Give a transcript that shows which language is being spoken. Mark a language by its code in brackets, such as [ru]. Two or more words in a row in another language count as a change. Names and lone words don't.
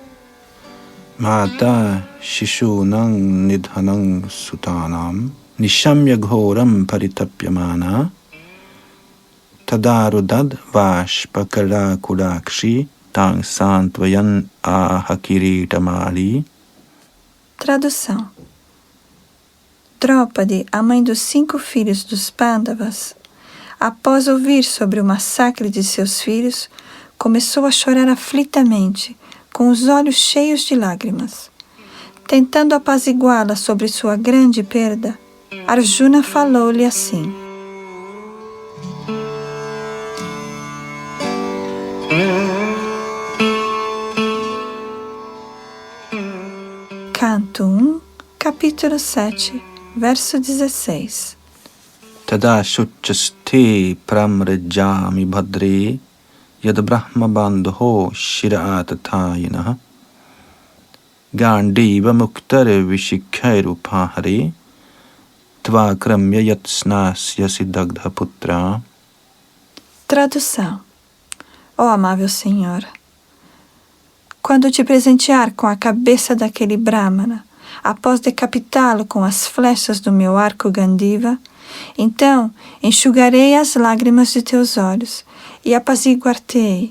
[sa] Mata shishunang nidhanang sutanam nishamya ghoram paritapyamana tadarudad vashpakara kudakshi tang santvayan ahakiritamali. [pt] Tradução. Draupadi, a mãe dos 5 filhos dos Pandavas, após ouvir sobre o massacre de seus filhos, começou a chorar aflitamente, com os olhos cheios de lágrimas. Tentando apaziguá-la sobre sua grande perda, Arjuna falou-lhe assim: Canto 1, capítulo 7, verso 16. [sa] Tada shuchaste pramrajami bhadre yad brahma bandho shiratathayinah gandiva muktar vishikhairuphahare tvakramya yatsnasya siddhagdha putra. [pt] Tradução. Ó amável Senhor, quando te presentear com a cabeça daquele Brahmana, após decapitá-lo com as flechas do meu arco Gandiva, então enxugarei as lágrimas de teus olhos e apaziguar-te-ei.